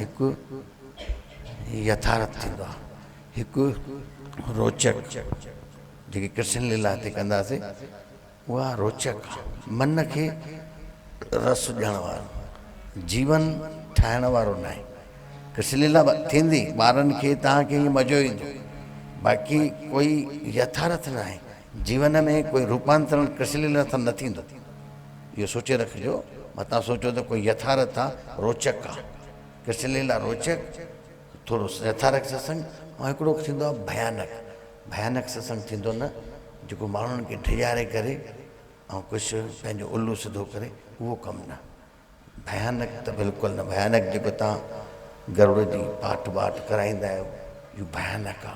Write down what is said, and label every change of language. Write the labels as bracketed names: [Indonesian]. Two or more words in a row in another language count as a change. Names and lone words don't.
[Sindhi] हिकु यथार्थ थींदो आहे, हिकु रोचक जेकी कृष्ण लीला ते कंदासीं उहा रोचक आहे, मन खे रस ॾियण वारो, जीवन ठाहिण वारो न आहे। कृष्ण लीला थींदी ॿारनि खे तव्हांखे ईअं मज़ो ईंदो, बाक़ी कोई यथार्थ न आहे जीवन में, कोई रूपांतरण कृष्ण लीला सां न थींदो। इहो सोचे रखिजो, मतां सोचो त कोई यथार्थ आहे, रोचक आहे। कृष्ण लीला रोचक, थोरो यथार्थ सत्संग, ऐं हिकिड़ो थींदो आहे भयानक। भयानक सत्संग थींदो न, जेको माण्हुनि खे डिॼारे करे ऐं कुझु पंहिंजो उल्लू सिधो करे, उहो कमु न। भयानक त बिल्कुलु न। भयानक जेको तव्हां गरुड़ जी पाठ वाठ कराईंदा आहियो, इहो भयानक आहे।